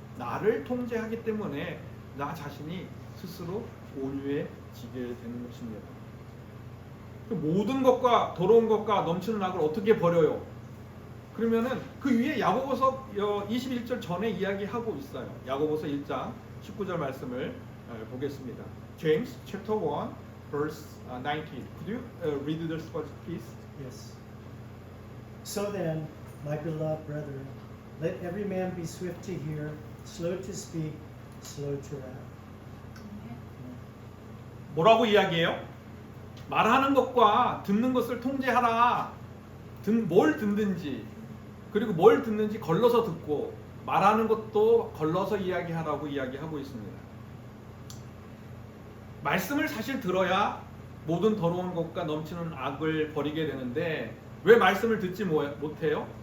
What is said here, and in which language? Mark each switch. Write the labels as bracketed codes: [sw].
[ko] 나를 통제하기 때문에 나 자신이 스스로 온유해지게 되는 것입니다. 모든 것과 더러운 것과 넘치는 악을 어떻게 버려요? 그러면은 그 위에 야고보서 21절 전에 이야기하고 있어요. 야고보서 1장 19절 말씀을 보겠습니다. [en] James chapter 1 verse 19. Could you read this verse, please? Yes. So then, my beloved brethren, let every man be swift to hear, slow to speak, slow to wrath. [ko] 뭐라고 이야기해요? 말하는 것과 듣는 것을 통제하라. 뭘 듣는지, 그리고 뭘 듣는지 걸러서 듣고, 말하는 것도 걸러서 이야기하라고 이야기하고 있습니다. 말씀을 사실 들어야 모든 더러운 것과 넘치는 악을 버리게 되는데, 왜 말씀을 듣지 못해요?